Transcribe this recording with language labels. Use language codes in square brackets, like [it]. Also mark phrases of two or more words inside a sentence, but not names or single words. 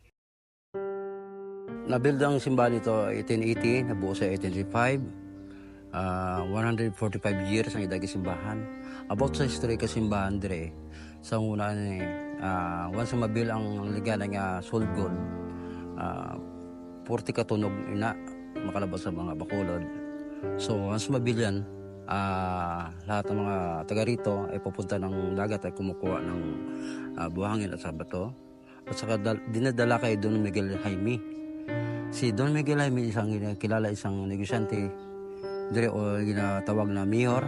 [hil] Nabuild ang simbahan ito 1880, nabuo sa 1885. 145 years ang idagi simbahan. About sa history ka simbahan dire, sa una ni once mabuild ang liganan nga sold gold, 40 ka tunog ina makalabas sa mga bakulod. [tl] So once mabuild yan, lahat ng mga taga rito ay pupunta ng dagat ay kumukuha ng buhangin at sa bato. At saka dinadala kay Don Miguel Jaime. Si Don Miguel Jaime kilala isang negosyante dire o ginatawag na mayor.